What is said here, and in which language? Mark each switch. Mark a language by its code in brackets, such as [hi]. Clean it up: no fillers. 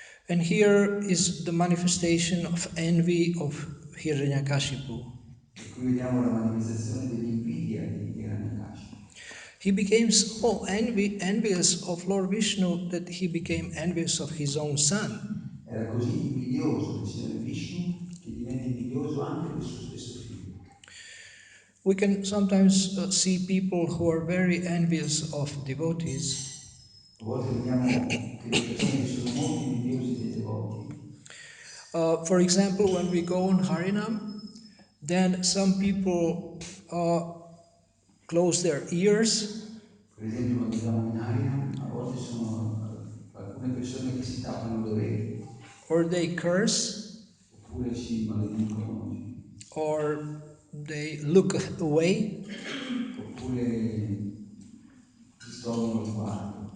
[en] and here is the manifestation of envy of Hiranyakashipu. [it] E qui vediamo la manifestazione dell'invidia di Hiranyakashipu. [en] He became so envious of Lord Vishnu that he became envious of his own son. [it] Era così invidioso del Signore Vishnu che divenne invidioso anche del suo stesso figlio. [en] We can sometimes see people who are very envious of devotees. [it] A volte vediamo che le persone che sono molto invidiose dei devoti, [en] For example, when we go on Harinam, then some people close their ears [it] per esempio quando andiamo in Harinam, a volte sono alcune persone che si tappano le orecchie, [en] or they curse [it] oppure si maledicono, [en] or they look away, [it] oppure distolgono lo sguardo